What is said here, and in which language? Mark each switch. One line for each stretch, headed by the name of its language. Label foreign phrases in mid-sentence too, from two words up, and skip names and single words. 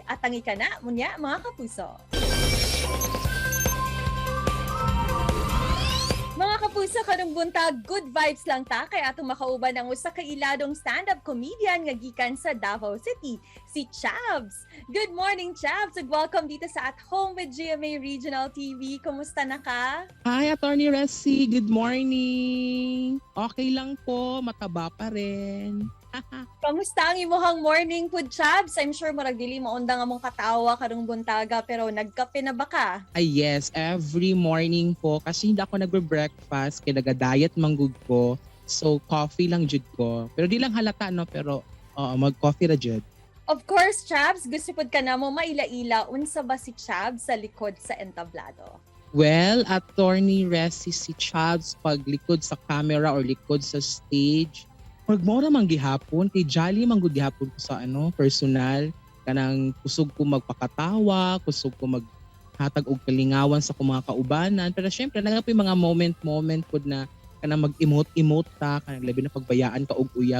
Cebuano: At tangi ka na munya mga kapuso. Mga kapuso, karong buntag,
English: good vibes
Cebuano: lang ta kay atong makauban ang usa ka iladong
English: stand-up comedian
Cebuano: nga gikan sa Davao City, si Chabs.
English: Good morning, Chabs, ug welcome
Filipino: dito sa
English: At Home with GMA Regional TV.
Cebuano: Kumusta na ka?
English: Hi, Attorney Resi. Good morning.
Filipino: Okay lang po, mataba pa rin.
Cebuano: Kamusta ang imuhang morning food, Chabs?
English: I'm sure
Cebuano: murag dili maundang among katawa karong buntaga, pero nagkape na ba ka?
English: Ay yes, every morning
Filipino: po kasi hindi ako nagbe-breakfast kaya
Cebuano: naga-diet manggug ko. So coffee lang jud ko. Pero di lang halata no, pero mag-coffee ra jud.
English: Of course,
Cebuano: Chabs, gusto pud ka na mo maila-ila unsa ba si Chabs sa likod sa entablado? Well, Attorney Resi, si Chabs pag likod sa camera or likod sa stage, magmora man gihapon kay jolly man gud gihapon ko sa personal kanang kusog ko magpakatawa, kusog ko maghatag og kalingawan sa akong mga kaubanan, pero syempre nagapoy mga moment pud na kanang mag-emote ta kanang labi na pagbayaan ka og uyab.